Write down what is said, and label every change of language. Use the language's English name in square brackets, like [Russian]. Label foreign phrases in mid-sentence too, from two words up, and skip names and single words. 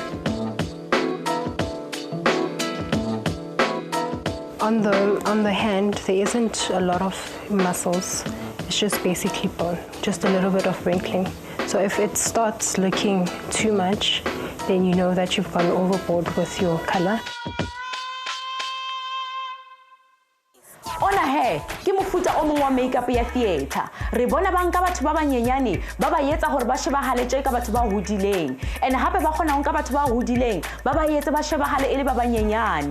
[English] On the hand, there isn't a lot of muscles. It's just basically bone, just a little bit of wrinkling. So if it starts looking too much, then you know that you've gone overboard with your color. [Southern Sotho] Ona he, ke mofuta o mongwe wa makeup ya theater. Re bona ba nka batho ba banyenyane ba ba etsa hore ba shebahale tje ka batho ba hodileng. And hape ba kgona ho nka batho ba hodileng ba ba etse ba shebahale ele ba banyenyane.